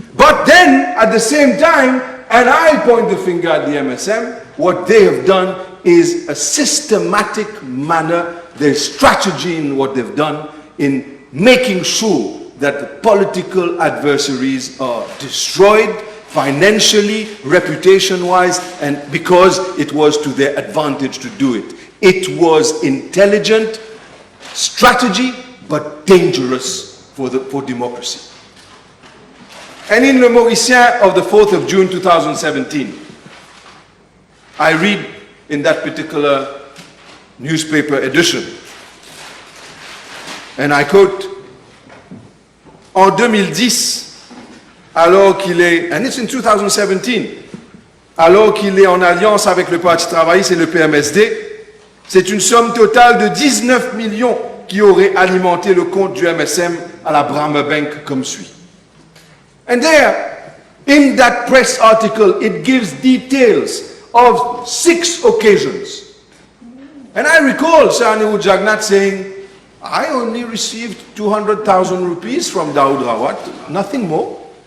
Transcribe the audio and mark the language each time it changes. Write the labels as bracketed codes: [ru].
[en] But then, at the same time, and I point the finger at the MSM, what they have done is a systematic manner, their strategy in what they've done in making sure that the political adversaries are destroyed financially, reputation-wise, and because it was to their advantage to do it. It was intelligent strategy, but dangerous for democracy. And in Le Mauricien of the 4th of June 2017, I read in that particular newspaper edition, and I quote, [fr] en 2010, alors qu'il est, [en] and it's in 2017, [fr] alors qu'il est en alliance avec le Parti Travailliste et le PMSD, c'est une somme totale de 19 millions qui aurait alimenté le compte du MSM à la Brahma Bank comme suit. [en] And there, in that press article, it gives details of 6 occasions. And I recall Saniwu Jagnat saying, I only received 200,000 rupees from Daoud Rawat, nothing more.